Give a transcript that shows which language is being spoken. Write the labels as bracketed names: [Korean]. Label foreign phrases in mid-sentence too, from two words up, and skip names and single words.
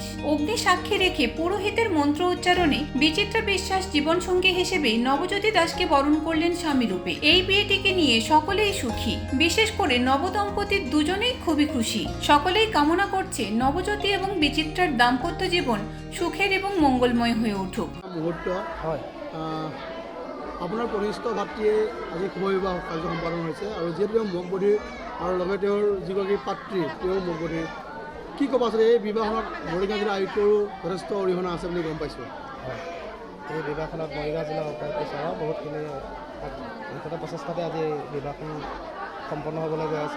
[Bangla] অগ্নি সাক্ষী রেখে পুরোহিতের মন্ত্র উচ্চারণে বিচিত্রা বিশ্বাস জীবনসঙ্গী হিসেবে নবজ্যোতি দাসকে বরণ করলেন স্বামী রূপে। এই বিয়েটিকে নিয়ে সকলেই সুখী, বিশেষ করে নবদম্পতির দুজনেই খুবই খুশি। সকলেই কামনা করছে নবজ্যোতি এবং বিচিত্রার দাম্পত্য জীবন সুখের এবং মঙ্গলময় হয়ে উঠুক। [Assamese] মুহূর্ত হয় আপোনাৰ কনিষ্ঠ ভাতৃয়ে আজি শুভবিবাহ কাৰ্য সম্পাদন হৈছে আৰু যিহেতু তেওঁ মগবধীৰ আৰু লগতে তেওঁৰ যিগৰাকী পাত্ৰী তেওঁ মগবধীৰ, কি ক'ব আচলতে এই বিবাহত মৰিগাঁও জিলা আয়ুক্তৰো যথেষ্ট অৰিহণা আছে বুলি গম পাইছোঁ। হয়, এই বিবাহখনত মৰিগাঁও জিলা উপায়ুক্ত ছাৰৰ বহুতখিনি মুঠতে প্ৰচেষ্টাতে আজি বিবাহখন সম্পন্ন হ'বলৈ গৈ আছে।